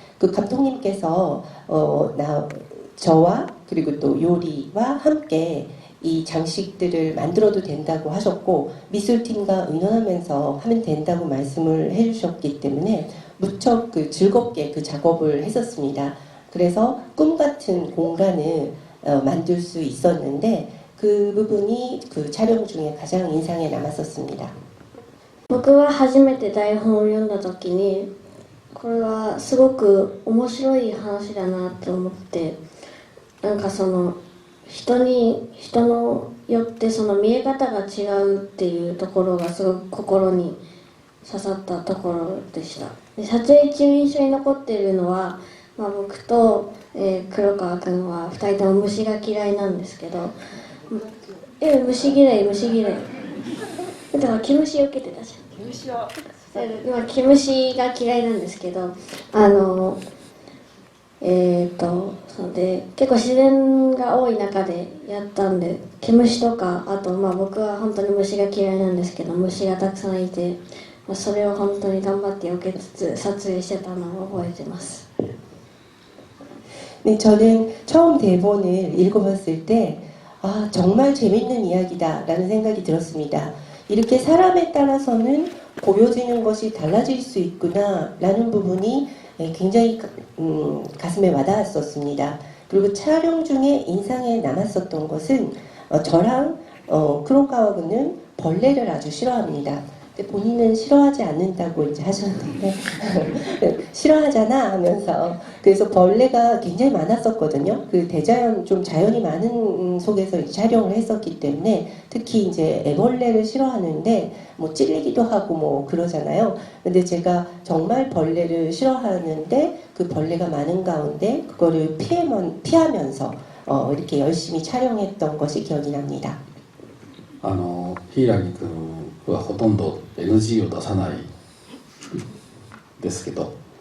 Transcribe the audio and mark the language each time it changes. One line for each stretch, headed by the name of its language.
Korean: 그 감독님께서 저와 그리고 또 요리와 함께 이 장식들을 만들어도 된다고 하셨고 미술팀과 의논하면서 하면 된다고 말씀을 해주셨기 때문에 무척 그 즐겁게 그 작업을 했었습니다. 그래서 꿈 같은 공간을 만들 수 있었는데 그 부분이 그 촬영 중에 가장 인상에 남았었습니다.
Japanese: 僕は初めて台本を読んだ時にこれはすごく面白い話だなと思ってなんかその人によってその見え方が違うっていうところがすごく心に刺さったところでした。で撮影中印象に残っているのは、僕と、黒川君は2人とも虫が嫌いなんですけど虫嫌いだから毛虫を受けてたじゃん。毛虫が嫌いなんですけどそうで結構自然が多い中でやったんで毛虫とかあと僕は本当に虫が嫌いなんですけど虫がたくさんいてそれを本当に頑張って避けつつ撮影してたのを覚えてます。
Korean: 네, 저는 처음 대본을 읽어봤을 때 정말 재밌는 이야기다라는 생각이 들었습니다. 이렇게 사람에 따라서는 보여지는 것이 달라질 수 있구나라는 부분이 굉장히 가슴에 와닿았었습니다. 그리고 촬영 중에 인상에 남았었던 것은 저랑 크로카와 군은 벌레를 아주 싫어합니다. 근데 본인은 싫어하지 않는다고 이제 하셨는데 싫어하잖아 하면서 그래서 벌레가 굉장히 많았었거든요. 그 대자연 좀 자연이 많은 속에서 이제 촬영을 했었기 때문에 특히 이제 애벌레를 싫어하는데 뭐 찔리기도 하고 뭐 그러잖아요. 근데 제가 정말 벌레를 싫어하는데 그 벌레가 많은 가운데 그거를 피하면서 이렇게 열심히 촬영했던 것이 기억이 납니다.
Japanese: 柊君はほとんど NG を出さないですけど